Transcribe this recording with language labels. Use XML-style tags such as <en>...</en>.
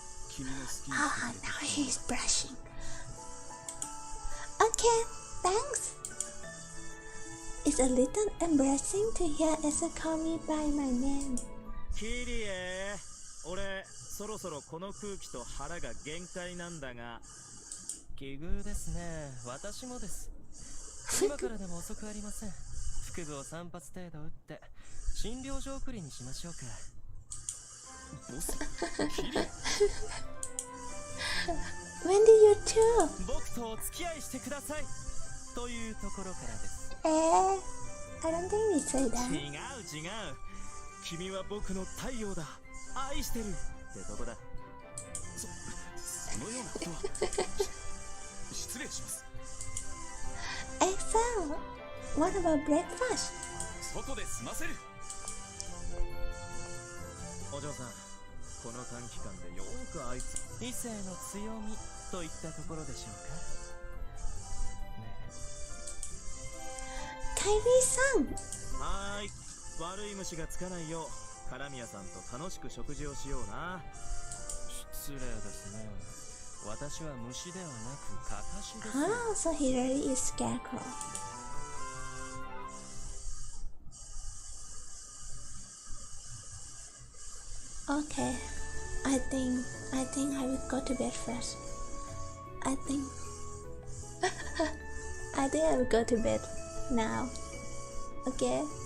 <ja>君の好きに</ja> <en>now he's brushing. Okay, thanks. It's a little embarrassing to hear Ezel call me by my name.</en> <ja>キリエ、俺そろそろこの空気と腹が限界なんだが。奇遇ですね。私もです。今からでも遅くありません。腹部を3発程度打って診療所送りにしましょうか。ボス、キリエ。</ja> <en>When did you two?</en> <ja>僕とお付き合いしてくださいというところからです。</ja> <en>I don't think we say that.</en> <ja>違う。君は僕の太陽だ。愛してるってとこだ。そのようなことは失礼します。</ja> <en>Ezel, what about breakfast?</en> <ja>外で済ませる。お嬢さん、この短期間でよーくあいつ異性の強みといったところでしょうか。カイリーさん。はーい、悪い虫がつかないようカラミヤさんと楽しく食事をしような。失礼ですね。私は虫ではなくカカシです。</ja> <en>So he really is scarecrow. Okay, I think I will go to bed first. I think I will go to bed now. Okay.</en>